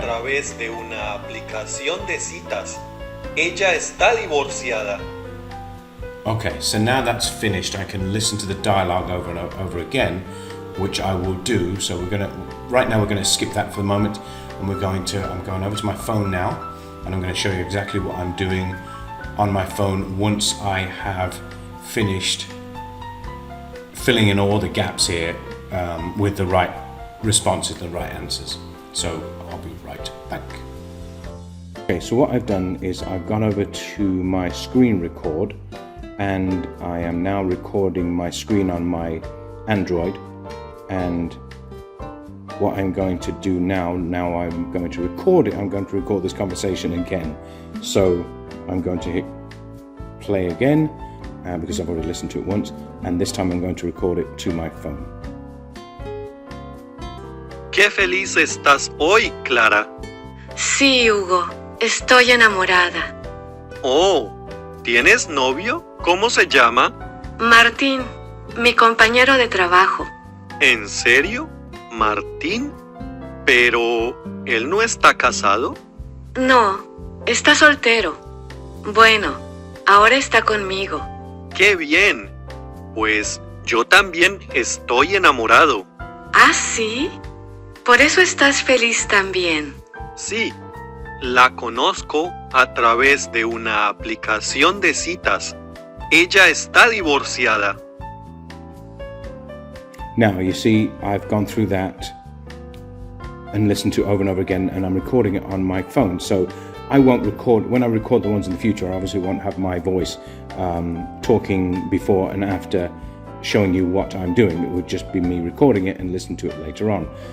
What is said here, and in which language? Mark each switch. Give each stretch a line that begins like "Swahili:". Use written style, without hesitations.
Spanish: través de una aplicación de citas. Ella está divorciada.
English: Okay, so now that's finished, I can listen to the dialogue over and over again, which I will do. So right now we're gonna skip that for the moment, and I'm going over to my phone now, and I'm gonna show you exactly what I'm doing on my phone once I have finished filling in all the gaps here with the right responses, the right answers. So I'll be right back. Okay, so what I've done is I've gone over to my screen record, and I am now recording my screen on my Android. And what I'm going to do now I'm going to record it. I'm going to record this conversation again. So I'm going to hit play again because I've already listened to it once, and this time I'm going to record it to my phone.
Spanish: ¡Qué feliz estás hoy, Clara! Sí, Hugo, estoy enamorada. Oh, ¿tienes novio? ¿Cómo se llama? Martín, mi compañero de trabajo. ¿En serio? ¿Martín? ¿Pero él no está casado? No, está soltero. Bueno, ahora está conmigo. ¡Qué bien! Pues yo también estoy enamorado. ¿Ah, sí? Por eso estás feliz también. Sí, la conozco a través de una aplicación de citas. Ella está divorciada.
English: Now, you see, I've gone through that and listened to it over and over again, and I'm recording it on my phone. So I won't record, when I record the ones in the future, I obviously won't have my voice talking before and after showing you what I'm doing. It would just be me recording it and listen to it later on.